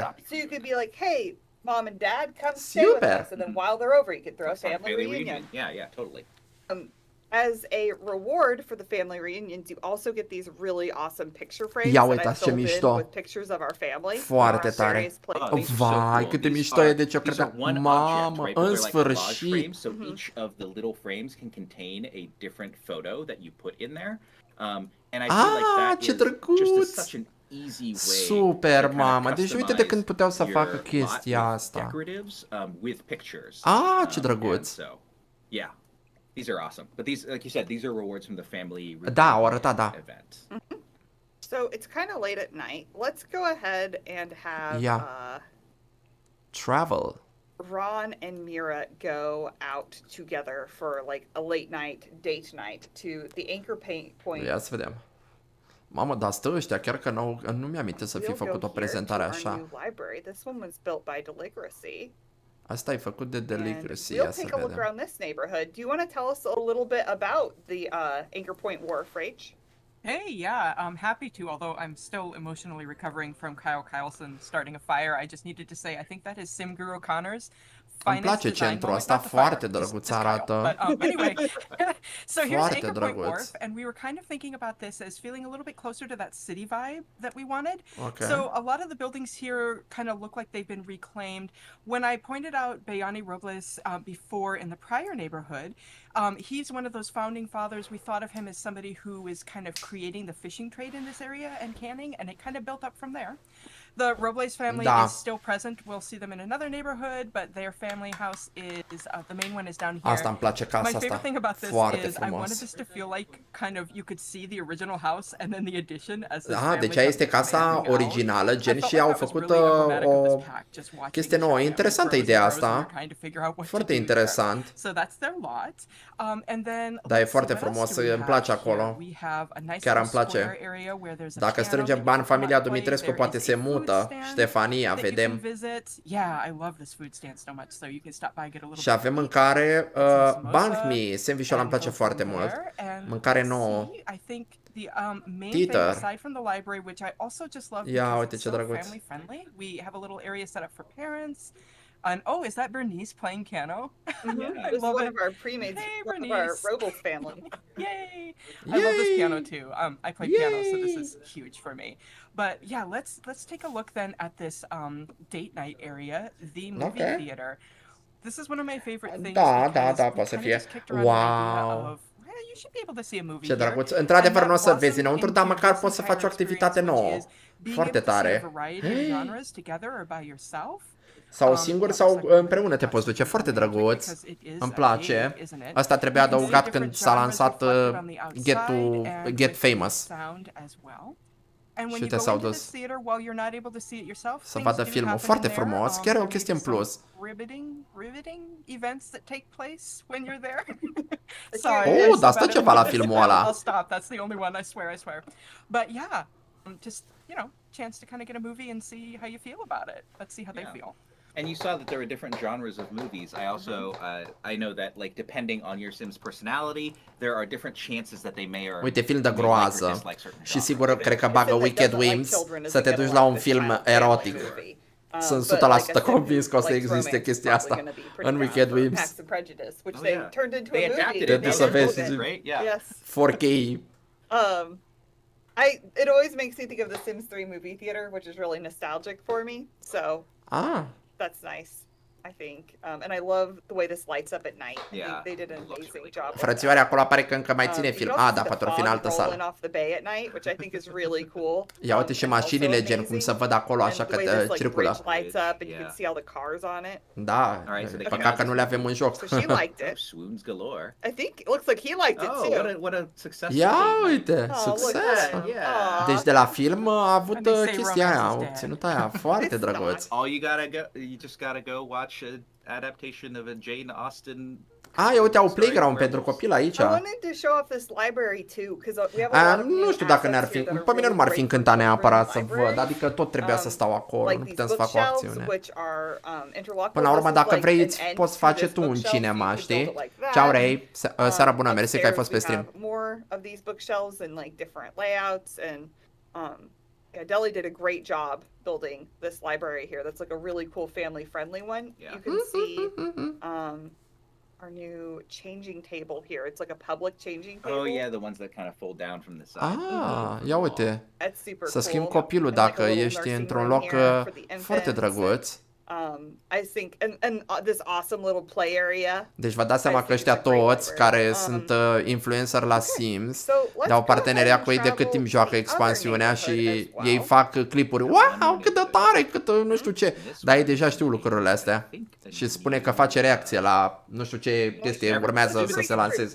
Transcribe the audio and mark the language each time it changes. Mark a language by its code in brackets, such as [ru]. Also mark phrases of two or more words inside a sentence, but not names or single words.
[en] So you could be like, hey, mom and dad, come stay with [ro] Super. [en] us, and then while they're over, you could throw a It's not family reunion. Yeah, totally. As a reward for the family reunions, you also get these really awesome picture frames [ro] Ia [en] that [ro] uitați [en] I [ro] ce [en] filled in [ro] mișto. [en] with pictures of our family. [ro] Foarte [en] from [ro] tare. [en] various places. These are [ro] Vai, [en] cool. [ro] câte [en] These [ro] mișto e, [en] are- [ro] deci eu [en] these are [ro] credeam, [en] one [ro] mamă, [en] object, right? But [ro] în [en] they're like collage [ro] sfârșit. [en] frames, so each of the little frames can contain a different photo that you put in there. And I feel like that [ro] ce [en] is [ro] drăguț! [en] just such an easy way [ro] Super, [en] to kind of [ro] mamă. Deci uite de când puteau să [en] customize [ro] facă [en] your [ro] chestia [en] lot with [ro] asta. [en] decoratives, with pictures. [ro] Ce drăguț. [en] And so, yeah, these are awesome. But these, like you said, these are rewards from the family [ro] Da, au arătat, da. [en] event. So it's kind of late at night. Let's go ahead and have Yeah. Travel. Ron and Mira go out together for like a late night date night to the anchor point. [ro] Ia să vedem. Mamă, dar stă ăștia, chiar că nu mi-aminte să fi [en] We'll [ro] făcut [en] go [ro] o [en] here [ro] prezentare [en] to our [ro] așa. [en] new library. This one was built by Deligracy. [ro] Asta e făcut de [en] And [ro] Deligracy, [en] we'll [ro] ia să [en] take a look [ro] vedem. [en] around this neighborhood. Do you want to tell us a little bit about the Anchor Point Wharf, Rach? Hey, yeah, I'm happy to, although I'm still emotionally recovering from Kyle Kyleson starting a fire. I just needed to say, I think that is Sim Guru Connor's [ro] Îmi place centrul ăsta, foarte drăguț arată. [en] Anyway, so here's [ro] Foarte [en] Anchor Point [ro] drăguț. [en] Wharf, and we were kind of thinking about this as feeling a little bit closer to that city vibe that we wanted. Okay. So a lot of the buildings here kind of look like they've been reclaimed. When I pointed out Bayani Robles before in the prior neighborhood, he's one of those founding fathers. We thought of him as somebody who is kind of creating the fishing trade in this area and canning, and it kind of built up from there. The Robles family is still present. We'll see them in another neighborhood, but their family house is the main one is down here. [ro] Asta îmi place casa [en] My [ro] asta. [en] favorite thing about this [ro] Foarte [en] is I [ro] frumos. [en] wanted this to feel like kind of you could see the original house and then the addition as this [ro] Da, [en] family [ro] deci aia este [en] comes [ro] casa [en] expanding out. [ro] originală, [en] I [ro] gen [en] felt [ro] și [en] like [ro] au [en] that was [ro] făcut [en] really emblematic of [ro] o [en] this pack, just watching [ro] chestie [en] each [ro] nouă. [en] family [ro] Interesantă [en] grows and [ro] ideea [en] grows and [ro] asta. [en] they're trying to figure out what to [ro] Foarte [en] do [ro] interesant. [en] there. So that's their lot. And then [ro] Da, e [en] let's see, [ro] foarte [en] what else [ro] frumos, [en] do we [ro] îmi place [en] have [ro] acolo. [en] here? We have a nice [ro] Chiar îmi [en] little [ro] place. [en] square area where there's a [ro] Dacă [en] piano [ro] strângem [en] that [ro] bani, [en] you can [ro] familia [en] play. [ro] Dumitrescu [en] There [ro] poate [en] is [ro] se [en] a food [ro] mută. [en] stand [ro] Ștefania, [en] that you can [ro] vedem. [en] visit. Yeah, I love this food stand so much, so you can stop by, get a little [ro] Și avem mâncare, Bank Me, sandwich-ul îmi place foarte mult. Mâncare nouă. [en] I think the main Theater. thing aside from the library, which I also just love [ro] Ia, [en] because [ro] uite [en] it's [ro] ce [en] so [ro] drăguț. [en] family friendly. We have a little area set up for parents. And oh, is that Bernice playing piano? I This is love one it. of our pre-mades, Hey, one of our Bernice. Robles family. Yay! I love this piano too. I play piano, so this is huge for me. But yeah, let's take a look then at this date night area, the movie Okay. theater. This is one of my favorite things. [ro] Da, [en] because [ro] da, [en] we [ro] poate să [en] kinda [ro] fie. [en] just kicked around an idea Wow. of, well, you should be able to see a movie [ro] Ce [en] here. [ro] drăguț. Într-adevăr [en] And [ro] nu o [en] that [ro] să vezi [en] blossomed [ro] înăuntru, [en] into [ro] dar măcar [en] this [ro] poți să [en] entire [ro] faci o activitate [en] experience, which [ro] nouă. [en] is being [ro] Foarte [en] able to see [ro] tare. [en] a variety of genres together or by yourself. [ro] Sau singur sau împreună te poți duce. Foarte drăguț. Îmi place. Asta trebuie adăugat când s-a lansat Get Famous. [en] And when [ro] Și [en] you [ro] te [en] go [ro] s-au [en] into [ro] dus [en] this theater while you're not able to see it yourself, [ro] să [en] things [ro] vadă [en] do [ro] filmul. [en] happen [ro] Foarte [en] in there. [ro] frumos. Chiar e o [en] There [ro] chestie în [en] may be [ro] plus. [en] some riveting events that take place when you're there. [ro] Oh, dar stă ceva la filmul ăla. [en] I'll stop. That's the only one. I swear. But yeah, just chance to kind of get a movie and see how you feel about it. Let's see how they feel. And you saw that there were different genres of movies. I also, I know that like depending on your Sim's personality, there are different chances that they may or [ro] Uite, film de [en] may like or [ro] groază. [en] dislike certain [ro] Și [en] genres. [ro] sigur, cred că bagă If it Wicked [en] doesn't like [ro] Wings [en] children, is [ro] să te [en] gonna [ro] duci la [en] like [ro] un [en] this [ro] film [en] child family [ro] erotic. [en] movie. [ro] Sunt [en] But [ro] 100% [en] like I said, [ro] convins că o să [en] like [ro] existe [en] romance [ro] chestia [en] is probably [ro] asta [en] gonna be pretty [ro] în [en] down [ro] Wicked [en] for [ro] Wings. [en] Practice and Prejudice, which Oh, they yeah. turned into They a movie. adapted [ro] Te [en] it. [ro] duci [en] They [ro] să vezi. [en] adapted it, right? Yeah. Yes. 4K. It always makes me think of the Sims 3 movie theater, which is really nostalgic for me. So [ro] Ah, [en] that's nice. I think. And I love the way this lights up at night. I Yeah, think they did an it looks amazing really job. with [ro] Frățioare, [en] that. [ro] acolo apare că încă mai ține [en] You [ro] film. [en] can also [ro] Da, [en] see the [ro] poate or fi în [en] fog [ro] altă [en] rolling [ro] sală. [en] off the bay at night, which I think is really cool. [ro] Ia uite și [en] and also [ro] mașinile, gen cum se [en] amazing. [ro] văd acolo, [en] And [ro] așa [en] the [ro] că [en] way this, like, [ro] circulă. [en] bridge lights up and you can Yeah. see all the cars on it. [ro] Da, [en] Alright, so they [ro] păcat că nu le avem în joc. [en] So she liked Oh, it. swoons galore. I think it looks like he liked it Oh, too. what a success! [ro] Ia uite, [en] Oh, look [ro] succes! [en] at that. Yeah. Aw. [ro] Deci de la film a avut [en] And they say [ro] chestia aia, [en] romance [ro] au [en] is dead. [ro] ținut aia foarte [en] It's [ro] drăguț. [en] not. You just gotta go watch an adaptation of a Jane Austen. [ro] Ia uite, au [en] story [ro] playground [en] where [ro] pentru [en] it was- [ro] copil aici. [en] I wanted to show off this library too, because we have a lot of new [ro] Nu știu dacă ne-ar [en] assets [ro] fi, [en] here that [ro] pe [en] are [ro] mine nu m-ar fi [en] really great [ro] încântat [en] for [ro] neapărat să [en] children's [ro] văd, [en] library. [ro] adică tot trebuia să stau acolo, [en] Like [ro] nu [en] these [ro] putem să fac o [en] bookshelves, [ro] acțiune. [en] which are interlockable. [ro] Până la urmă, [en] This is [ro] dacă [en] like [ro] vrei, [en] an [ro] îți [en] end [ro] poți [en] to [ro] face [en] this [ro] tu un [en] bookshelf, so you [ro] cinema, [en] can [ro] știi? [en] build it like that. [ro] Ceau, Ray, seara bună, mersi că ai [en] Upstairs [ro] fost pe [en] we [ro] stream. [en] have more of these bookshelves and like different layouts, and yeah, Deli did a great job building this library here. That's like a really cool family-friendly one. Yeah. You can see our new changing table here. It's like a public changing table. Oh yeah, the ones that kind of fold down from the side. [ro] Ia uite, [en] That's super [ro] să [en] cool. [ro] schimbi copilul [en] And like a [ro] dacă [en] little [ro] ești [en] nursing [ro] într-un [en] room [ro] loc [en] here for the [ro] foarte [en] infants [ro] drăguț. [en] I think, and this awesome little play area. [ro] Deci vă dați seama că ăștia toți care sunt influencer la Sims [en] So let's [ro] dau [en] go [ro] parteneria [en] ahead [ro] cu [en] and [ro] ei de cât [en] travel [ro] timp [en] to [ro] joacă [en] the [ro] expansiunea [en] other [ro] și [en] neighborhood as [ro] ei [en] well. [ro] fac clipuri. Wow, cât de tare, cât nu știu ce. Dar ei deja știu lucrurile astea. Și spune că face reacție la nu știu ce chestie urmează să se lanseze.